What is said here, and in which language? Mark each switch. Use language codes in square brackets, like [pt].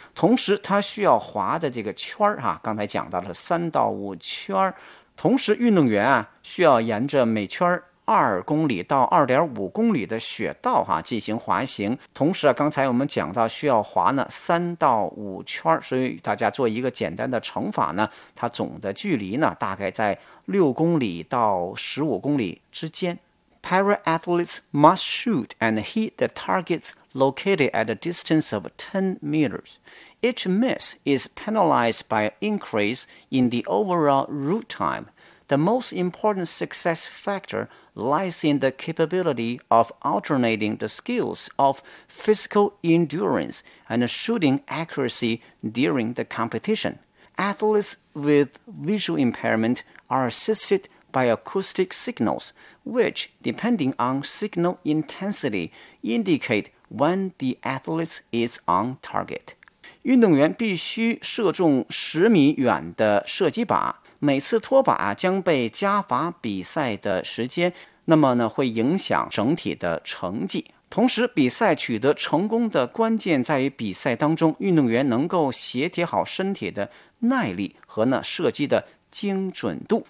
[zh] 同时它需要滑的这个圈，刚才讲到了3到5圈，同时运动员需要沿着每圈2公里到2.5公里的雪道进行滑行。同时刚才我们讲到需要滑呢3到5圈，所以大家做一个简单的乘法呢，它总的距离呢大概在6公里到15公里之间。 [en] Para-athletes must shoot and hit the targets located at a distance of 10 meters. Each miss is penalized by increase in the overall route time. The most important success factorlies in the capability of alternating the skills of physical endurance and shooting accuracy during the competition. Athletes with visual impairment are assisted by acoustic signals, which, depending on signal intensity, indicate when the athlete is on target. [zh] 运动员必须射中十米远的射击靶，每次脱靶将被加罚比赛的时间，那么呢会影响整体的成绩。同时比赛取得成功的关键在于比赛当中运动员能够协调好身体的耐力和呢射击的精准度。